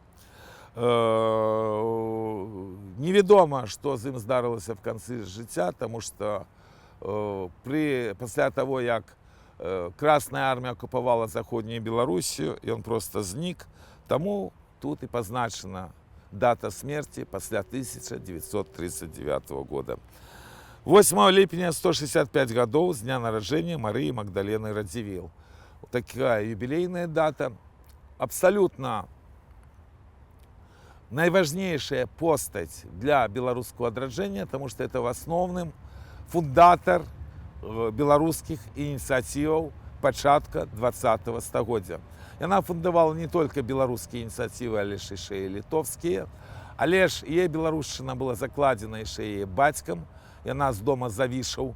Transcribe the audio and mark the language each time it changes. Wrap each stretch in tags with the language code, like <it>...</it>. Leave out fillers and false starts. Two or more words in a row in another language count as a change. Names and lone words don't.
<be>Невядома, што з ім здарылася в канцы жыцця, таму што пасля таго, як Красная армія акупавала заходнюю Беларусію, ён проста знік, таму тут і пазначана дата смерти пасля 1939 года. 8 ліпеня 165 гадоў з дня нараджэння Марыі Магдалены Радзівіл. Такая юбілейная дата. Абсолютно найважнейшая постаць для беларускага адраджэння,</be> <ru>потому что это</ru> <be>в асноўным фундатар беларускіх ініцыятываў пачатка 20-го стагоддзя. Яна фундавала не толькі беларускія ініцыятывы, але ж яшчэ і літоўскія. Але ж яе беларушчына была закладзена яшчэ яе бацькам, яна з дома Завішаў.</be>